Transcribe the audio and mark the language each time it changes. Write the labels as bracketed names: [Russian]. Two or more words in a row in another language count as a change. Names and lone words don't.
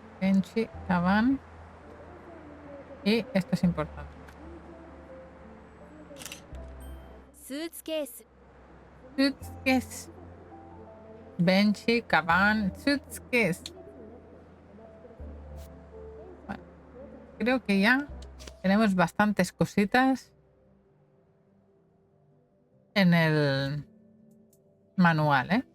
[Spanish] Benchi, Kaban. Y esto es importante. スーツケース Suitcase. Benchi, Kaban, Suitcase. Bueno, creo que ya tenemos bastantes cositas en el manual, ¿eh?